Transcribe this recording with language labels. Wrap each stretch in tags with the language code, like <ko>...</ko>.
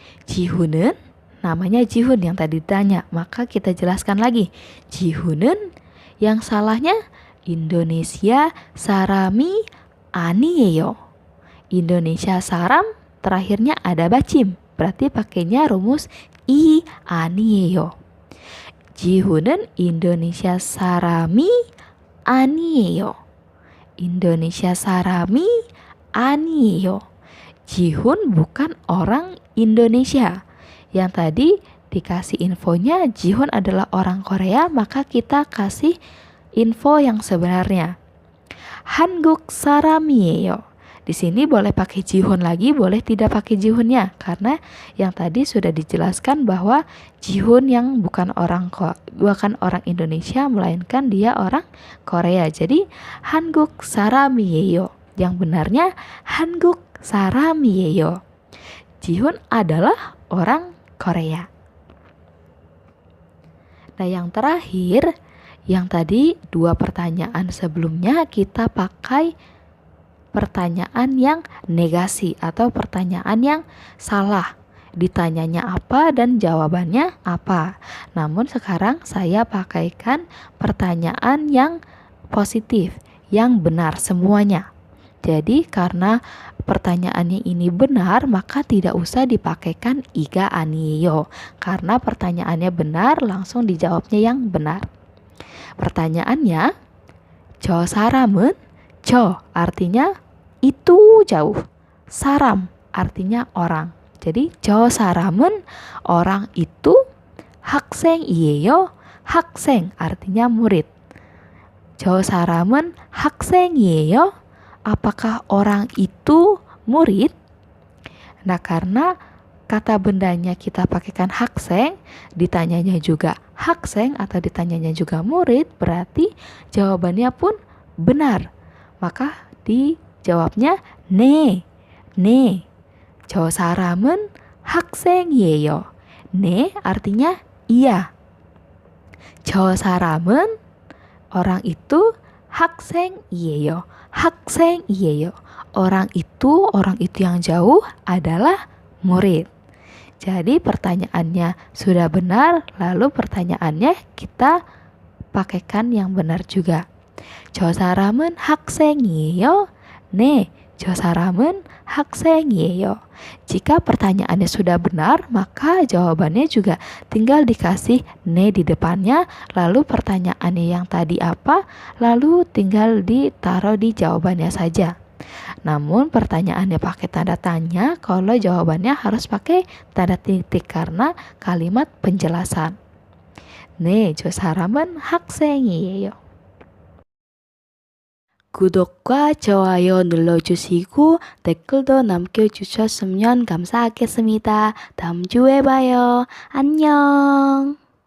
<id>Jihun은 namanya Jihun yang tadi ditanya. Maka kita jelaskan lagi. Jihun은 yang salahnya Indonesia</id> <ko>사람이 아니에요.</ko> <id>Indonesia 사람 terakhirnya ada bacim. Berarti pakainya rumus</id> <ko>이 아니에요. Jihun은 Indonesia 사람이 아니에요. Indonesia 사람이 아니에요.</ko> <id>Jihun bukan orang Indonesia. Yang tadi dikasih infonya Jihun adalah orang Korea, maka kita kasih info yang sebenarnya.</id> <ko>한국 사람이에요.</ko> <id>Di sini boleh pakai Jihun lagi, boleh tidak pakai Jihunnya, karena yang tadi sudah dijelaskan bahwa Jihun yang bukan orang Indonesia, melainkan dia orang Korea.</id> <ko>Jadi 한국 사람이에요.</ko> <id>Yang benarnya</id> <ko>한국 사람이에요.</ko> <id>Jihun adalah orang Korea. Nah, yang terakhir, yang tadi dua pertanyaan sebelumnya kita pakai pertanyaan yang negasi atau pertanyaan yang salah. Ditanyanya apa dan jawabannya apa. Namun sekarang saya pakaikan pertanyaan yang positif, yang benar semuanya. Jadi karena pertanyaannya ini benar, maka tidak usah dipakaikan iga aniyo. Karena pertanyaannya benar, langsung dijawabnya yang benar. Pertanyaannya,</id> <ko>저 사람은,</ko> <id>저 artinya itu jauh, saram artinya orang. Jadi</id> <ko>저 사람은</ko> <id>orang itu,</id> <ko>학생이에요. 학생</ko> <id>artinya murid.</id> <ko>저 사람은 학생이에요.</ko> <id>apakah orang itu murid? Nah, karena kata bendanya kita pakaikan hakseng, ditanyanya juga hakseng atau ditanyanya juga murid, berarti jawabannya pun benar. Maka dijawabnya</id> <ko>네, 네. 저 사람은 학생이에요. 네</ko> <id>artinya iya.</id> <ko>저 사람은</ko> <id>orang itu</id> <ko>학생이에요. 학생이에요.</ko> <id>Orang itu yang jauh adalah murid. Jadi pertanyaannya sudah benar, lalu pertanyaannya kita pakaikan yang benar juga.</id> <ko>저 사람은 학생이에요? 네, 저 사람은 학생이에요.</ko> <id>Jika pertanyaannya sudah benar, maka jawabannya juga tinggal dikasih ne di depannya, lalu pertanyaannya yang tadi apa, lalu tinggal ditaruh di jawabannya saja. Namun pertanyaannya pakai tanda tanya, kalau jawabannya harus pakai tanda titik karena kalimat penjelasan.</id> <ko>네, 저 사람은 학생이에요. 구독과 좋아요 눌러주시고 댓글도 남겨주셨으면 감사하겠습니다. 다음 주에 봐요. 안녕.</ko>